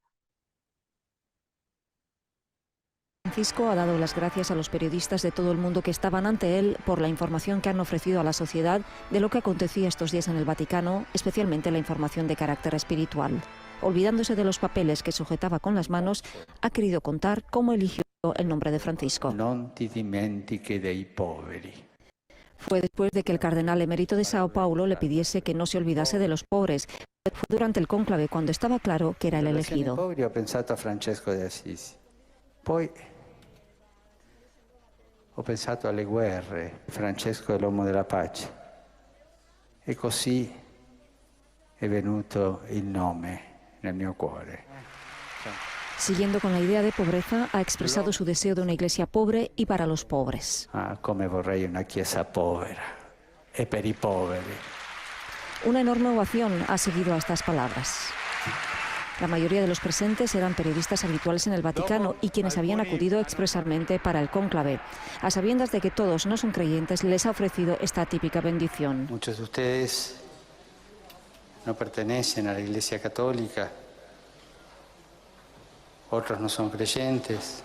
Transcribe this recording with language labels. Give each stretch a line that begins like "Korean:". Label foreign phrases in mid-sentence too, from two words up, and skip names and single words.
Spanish: Francisco ha dado las gracias a los periodistas de todo el mundo que estaban ante él por la información que han ofrecido a la sociedad de lo que acontecía estos días en el Vaticano, especialmente la información de carácter espiritual. Olvidándose de los papeles que sujetaba con las manos, ha querido contar cómo eligió el nombre de Francisco.
Italian: Non ti dimentichi dei poveri.
Spanish: Fue después de que el cardenal emérito de Sao Paulo le pidiese que no se olvidase de los pobres. Fue durante el cónclave cuando estaba claro que era el elegido.
Italian: Poveri, ho pensato a Francesco de Assisi. Poi ho pensato alle guerre, Francesco è l'uomo della pace. E così è venuto il nome nel mio cuore.
Spanish: Siguiendo con la idea de pobreza, ha expresado su deseo de una iglesia pobre y para los pobres.
Italian: Ah, come vorrei una chiesa povera e per i poveri.
Spanish: Una enorme ovación ha seguido a estas palabras. La mayoría de los presentes eran periodistas habituales en el Vaticano y quienes habían acudido expresamente para el cónclave. A sabiendas de que todos no son creyentes, les ha ofrecido esta típica bendición. Muchos de ustedes no pertenecen a la Iglesia Católica, otros no son creyentes.